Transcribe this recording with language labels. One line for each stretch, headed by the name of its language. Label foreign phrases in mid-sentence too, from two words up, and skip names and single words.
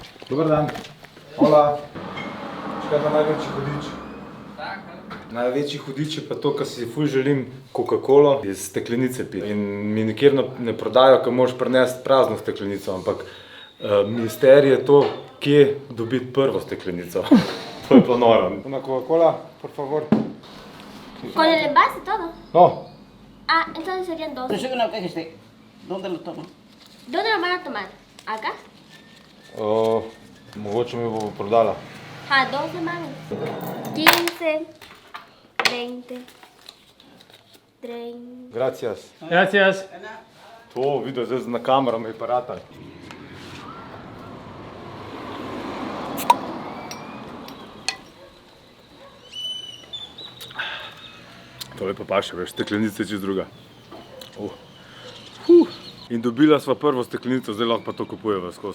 Slovenian: Dobar dan. Hola. Kaj pa največji hudič? Največji hudič je pa to, kar si ful želim Coca-Colo iz steklenice piti. In mi nikjer ne prodajo, ker moraš prinesti prazno steklenico, ampak misterij je to, kje dobiti prvo steklenico. To je pa noro.
Spanish: Una Coca-Cola, por favor. ¿Con el envase todo? No. Ah, entonces serían dos. Pensé que una vez ¿dónde lo toman? ¿Dónde lo van a tomar? ¿Acá?
Slovenian: Mogoče mi bo prodala.
Spanish: Ah, 2 semanas. 15, 20, 30. Gracias. Gracias.
Slovenian: To videl zdaj na kamero me je paratal. Tole pa paše, veš, steklenica je čisto druga. In dobila sva prvo steklenico, zdaj lahko pa to kupujeva skozi.